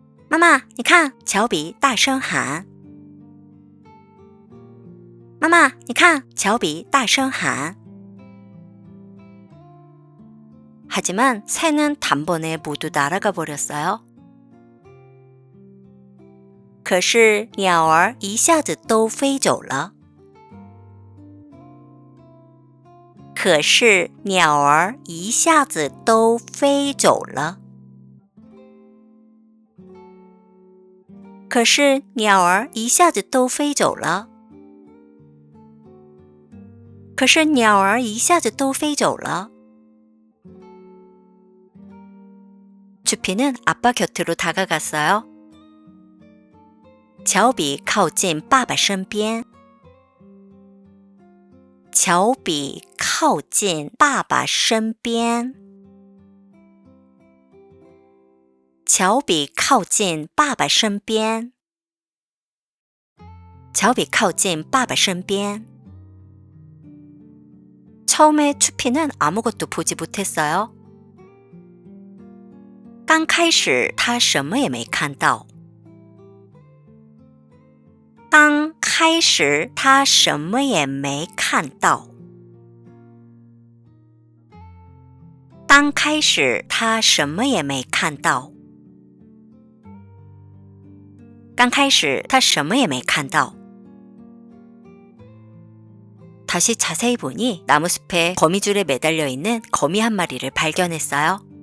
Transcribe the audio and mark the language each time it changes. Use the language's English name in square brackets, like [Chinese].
[Chinese] 妈妈，你看，乔比大声喊。妈妈，你看，乔比大声喊。 [Korean] 하지만 새는 단번에 모두 날아가 버렸어요. [Chinese] 可是鸟儿一下子都飞走了。可是鸟儿一下子都飞走了。可是鸟儿一下子都飞走了。可是鸟儿一下子都飞走了。 [Korean] 추피는 아빠 곁으로 다가갔어요. [Chinese] 乔比靠近爸爸身边。乔比靠近爸爸身边。乔比靠近爸爸身边。乔比靠近爸爸身边。 [Korean] 처음에 추피는 아무것도 보지 못했어요. [Chinese] 刚开始他什么也没看到。刚开始他什么也没看到。刚开始他什么也没看到。刚开始他什么也没看到。 [Korean] 다시 자세히 보니 나무숲에 거미줄에 매달려 있는 거미 한 마리를 발견했어요.